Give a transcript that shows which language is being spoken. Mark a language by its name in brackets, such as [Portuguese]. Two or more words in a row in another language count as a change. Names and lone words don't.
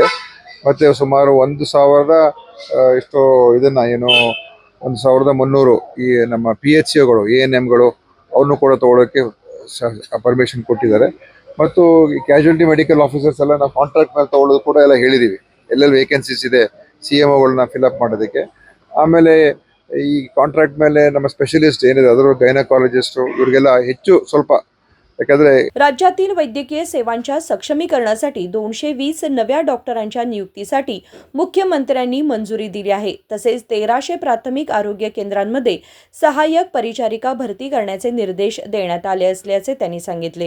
[Kannada] ಮತ್ತು ಸುಮಾರು 1,000 ಎಷ್ಟೋ ಇದನ್ನು 1,300 ಈ ನಮ್ಮ PHCಗಳು, ANMಗಳು ಅವ್ರನ್ನೂ ಕೂಡ ತಗೊಳ್ಳೋಕ್ಕೆ ಪರ್ಮಿಷನ್ ಕೊಟ್ಟಿದ್ದಾರೆ. ಮತ್ತು [English] casualty medical officers [Kannada] ಎಲ್ಲ ನಾವು ಕಾಂಟ್ರಾಕ್ಟ್ ಮೇಲೆ ತಗೊಳ್ಳೋದು ಕೂಡ ಎಲ್ಲ ಹೇಳಿದ್ದೀವಿ. ಎಲ್ಲೆಲ್ಲಿ ವೇಕೆನ್ಸೀಸ್ ಇದೆ CMOಗಳನ್ನ ಫಿಲಪ್ ಮಾಡೋದಕ್ಕೆ. ಆಮೇಲೆ ಈ ಕಾಂಟ್ರಾಕ್ಟ್ ಮೇಲೆ ನಮ್ಮ ಸ್ಪೆಷಲಿಸ್ಟ್ ಏನಿದೆ ಅದರ ಗೈನಕಾಲಜಿಸ್ಟು ಇವರಿಗೆಲ್ಲ ಹೆಚ್ಚು ಸ್ವಲ್ಪ ಯಾಕಂದ್ರೆ [Marathi] राज्यातील वैद्यकीय सेवांच्या सक्षमीकरणासाठी 220 नव्या डॉक्टरांच्या नियुक्तीसाठी मुख्यमंत्र्यांनी मंजुरी दिली आहे. तसेच 1300 प्राथमिक आरोग्य केंद्रांमध्ये सहाय्यक परिचारिका भरती करण्याचे निर्देश देण्यात आले असल्याचे त्यांनी सांगितले.